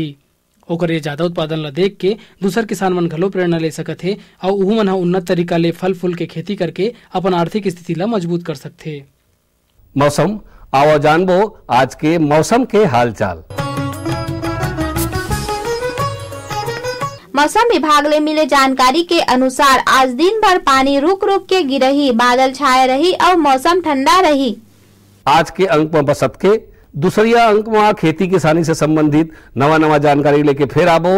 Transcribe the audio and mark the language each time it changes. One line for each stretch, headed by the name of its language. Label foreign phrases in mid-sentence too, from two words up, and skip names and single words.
Chhattisgarhi: ओकर ये ज्यादा उत्पादन ला देख के दूसर किसान मन घलो प्रेरणा ले सकत है और उहू मन उन्नत तरीका ले फल फूल के खेती करके अपन आर्थिक स्थिति ला मजबूत कर सकथे। मौसम आओ जानबो आज के मौसम के हाल चाल। मौसम विभाग ले मिले जानकारी के अनुसार आज दिन भर पानी रुक रुक के गिरही, बादल छाए रही और मौसम ठंडा रही। आज के अंक में बसत के दूसरिया अंक में खेती किसानी से संबंधित नवा जानकारी लेके फिर आबो।